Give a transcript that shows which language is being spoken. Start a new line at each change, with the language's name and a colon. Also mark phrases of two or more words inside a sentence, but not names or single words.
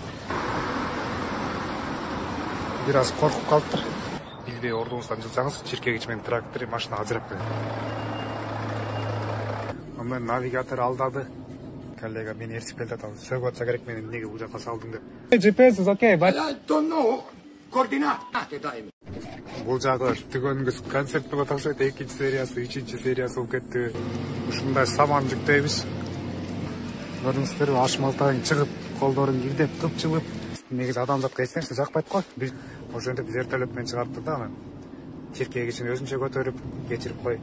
Kyrgyz: Бир аз коркуп калыптыр. Билбей ордуңуздан жылсаңыз, чиркегич менен трактор машина ажырап кетет. Мен навигатор алдады. Коллега мени ээрчип келатат. Сөгүп атса керек менин эмнеге бул жака салдың деп.
English: GPS is okay, but I don't know coordinate time.
Kyrgyz: Бул жагы түгөнгүз концерт болуп атышат. Экинчи сериясы, үчүнчү сериясы болуп кетти. Ушундай саман жүктөйбүз. Көрдүңүздөрбү, ашмалтаң чыгып, колдорун кирдеп, кыпчылып. Негизи адамзатка эч нерсе жакпайт го. Биз ошентип вертолет менен чыгарттык да, анан чиркегичин өзүнчө көтөрүп, кечирип кой.